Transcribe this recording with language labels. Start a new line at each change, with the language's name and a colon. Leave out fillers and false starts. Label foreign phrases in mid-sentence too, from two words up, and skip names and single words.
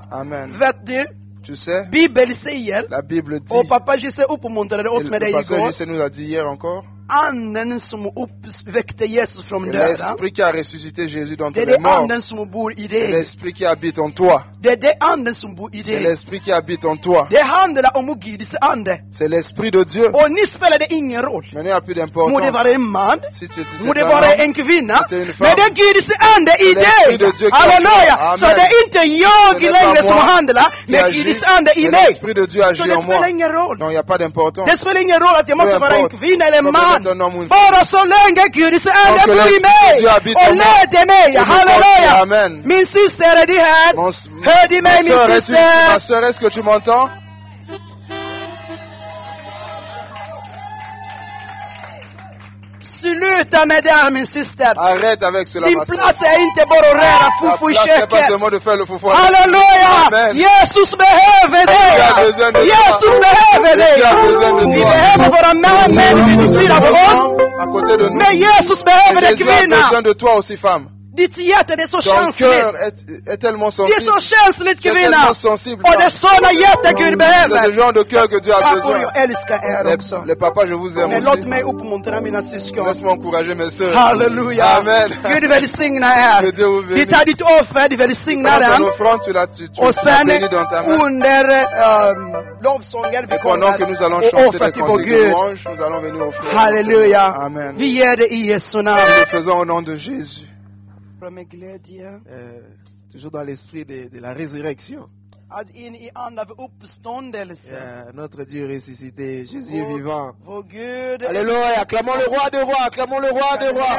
Swedish: Amen. Vet du?
French: Tu sais?
Swedish: Bibeln säger.
French: La Bible dit.
Swedish: Och pappa Jesse uppmuntrade oss med det igår.
French: Pasteur Jesse nous a dit hier encore.
Swedish: Anden som uppväckte Jesus från döden.
French: L'esprit qui a ressuscité Jésus d'entre les morts.
Swedish: Det är anden som bor i dig.
French: L'esprit qui habite en toi.
Swedish: Det är anden som bor i dig.
French: C'est l'esprit qui habite en toi.
Swedish: Det handlar om Guds ande.
French: C'est l'esprit de Dieu.
Swedish: Och ni spelar det ingen roll. Men det har
French: plus d'importance.
Swedish: Må det vara en man. Må det vara en kvinna. Men det är Guds ande i dig. Halleluja. Så det är inte jag längre som handlar. Men Guds ande i mig.
French: L'esprit de Dieu agit en moi.
Swedish: Så det spelar ingen roll.
French: Non, il n'y a pas d'importance.
Swedish: Det spelar ingen roll att jag måste vara en kvinna eller en man. Bara så länge Guds ande bor i mig och leder mig. Halleluja. Min syster, är det här? Hör du mig, min syster?
French: Ma sœur, est-ce que tu m'entends?
Swedish: Sluta med det, min syster.
French: Arrête avec cela,
Swedish: din plats är inte bara att röra fufu i köket. Halleluja! Jesus behöver dig. Jesus behöver dig. Vi behöver våra män vid sidan av oss. Men Jesus behöver dig, kvinna. Ditt hjärta är så känsligt.
French: Est tellement sensible.
Swedish: Det är så känsligt, kvinna. Och det är sådana hjärta Gud behöver.
French: C'est le genre de cœur que Dieu a besoin.
Swedish: Jag älskar er också.
French: Les papas, je vous aime aussi.
Swedish: Låt mig uppmuntra mina syskon.
French: Laisse-moi encourager mes sœurs.
Swedish: Halleluja. Amen. Gud välsigna er. Vi tar ditt offer, vi välsignar den. Och sen under lovsången vi kommer och offra till vår Gud. Halleluja. Amen. Vi ger det i Jesu namn.
French: Nous le faisons au nom de Jésus. Toujours dans l'esprit de la résurrection. Notre Dieu ressuscité, Jésus est vivant. Alléluia, acclamons le roi des rois, acclamons le roi des rois.